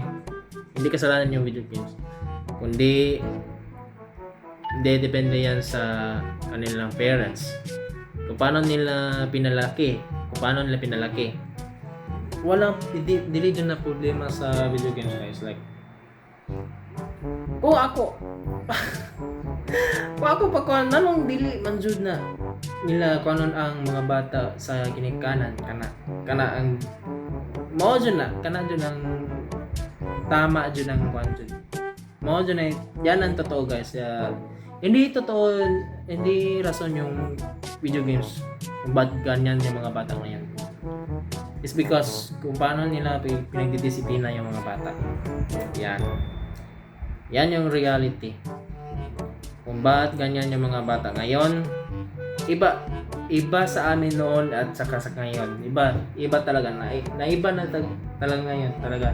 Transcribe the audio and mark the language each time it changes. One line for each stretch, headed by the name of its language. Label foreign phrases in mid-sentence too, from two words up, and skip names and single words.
Filipino: Hindi kasalanan yung
English: video games.
Filipino: Kundi depende yan sa kanilang parents. Kung paano nila pinalaki.
Cebuano: Dili dyan na problema sa
English: video games guys. Like,
Cebuano: kung ako pa nanong dili man jud na nila kanon ang mga bata sa ginikanan kana ang mao jud na kana jud ang tama jud ang kwan jud. Mao jud na yan ang totoo guys.
Filipino: Hindi rason yung
English: video games
Filipino: kung ba't ganyan yung mga bata ngayon.
English: It's because
Filipino: kung paano nila pinagdidisiplina yung mga bata. Yan yung reality. Kung ba't ganyan yung mga bata ngayon, iba sa amin noon at saka sa ngayon. Iba talaga naiba na talaga ngayon, talaga.